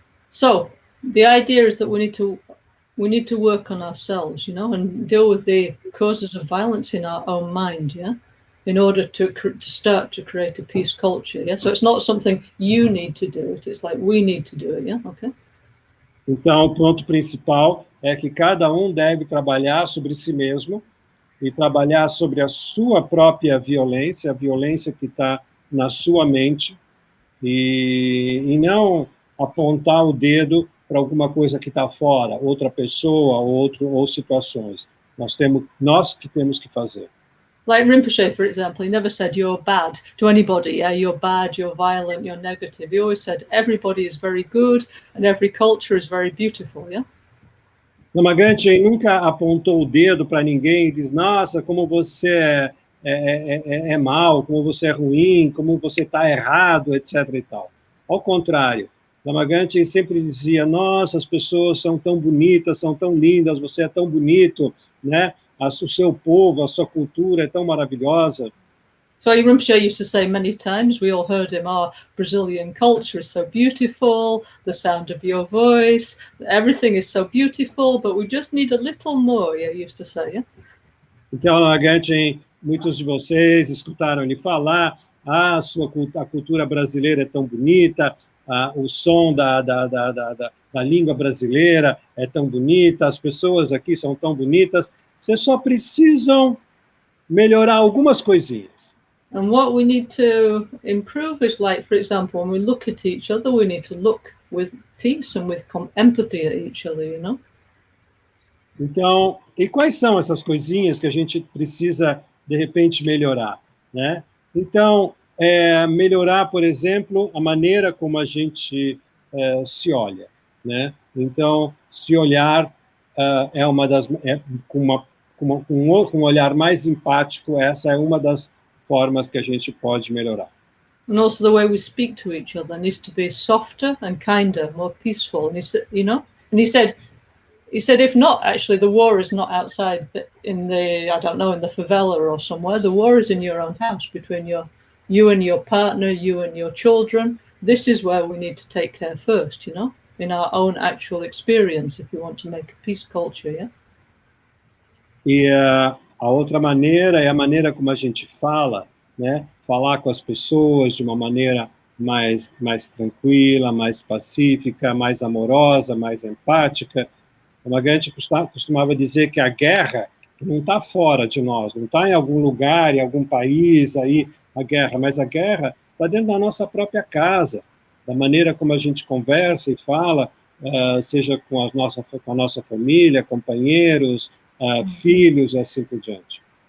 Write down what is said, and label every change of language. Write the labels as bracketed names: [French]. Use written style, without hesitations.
[English] So the idea is that we need to work on ourselves, you know, and deal with the causes of violence in our own mind, yeah, in order to start to create a peace culture, yeah. So it's not something you need to do it; it's like we need to do it, yeah. Okay. [Portuguese] Então, o ponto principal é que cada um deve trabalhar sobre si mesmo e trabalhar sobre a sua própria violência, a violência que está na sua mente, e não apontar o dedo para alguma coisa que está fora, outra pessoa, ou situações. Nós que temos que fazer. [English] Like Rinpoche, for example, he never said you're bad to anybody. Yeah, you're bad, you're violent, you're negative. He always said everybody is very good and every culture is very beautiful. Yeah. [Portuguese] Lama Ganchen nunca apontou o dedo para ninguém e diz: nossa, como você é mal, como você é ruim, como você está errado, etc. e tal. Ao contrário, Lama Ganchen sempre dizia: nossa, as pessoas são tão bonitas, são tão lindas, você é tão bonito, né? O seu povo, a sua cultura é tão maravilhosa. [English] So Rinpoche used to say many times, we all heard him, our Brazilian culture is so beautiful, the sound of your voice, everything is so beautiful, but we just need a little more, he used to say, yeah? [Portuguese] Então, Lama Ganchen, muitos de vocês escutaram ele falar, a cultura brasileira é tão bonita, o som da língua brasileira é tão bonita, as pessoas aqui são tão bonitas, vocês só precisam melhorar algumas coisinhas. [English] And what we need to improve is, like, for example, when we look at each other, we need to look with peace and with empathy at each other, you know? [Portuguese] Então, e quais são essas coisinhas que a gente precisa, de repente, melhorar, né? Então, melhorar, por exemplo, a maneira como a gente se olha, né? Então, se olhar é uma das... com um olhar mais empático, essa é uma das formas que a gente pode melhorar. [English] And also the way we speak to each other needs to be softer and kinder, more peaceful. And he said, you know, and he said, if not, actually, the war is not outside in the, I don't know, in the favela or somewhere. The war is in your own house, between you and your partner, you and your children. This is where we need to take care first, you know, in our own actual experience, if we want to make a peace culture, yeah? [Portuguese] E a outra maneira é a maneira como a gente fala, né? Falar com as pessoas de uma maneira mais tranquila, mais pacífica, mais amorosa, mais empática. A gente costumava dizer que a guerra não está fora de nós, não está em algum lugar, em algum país, aí a guerra, mas a guerra está dentro da nossa própria casa, da maneira como a gente conversa e fala, seja com a nossa família, companheiros, filhos e assim por diante.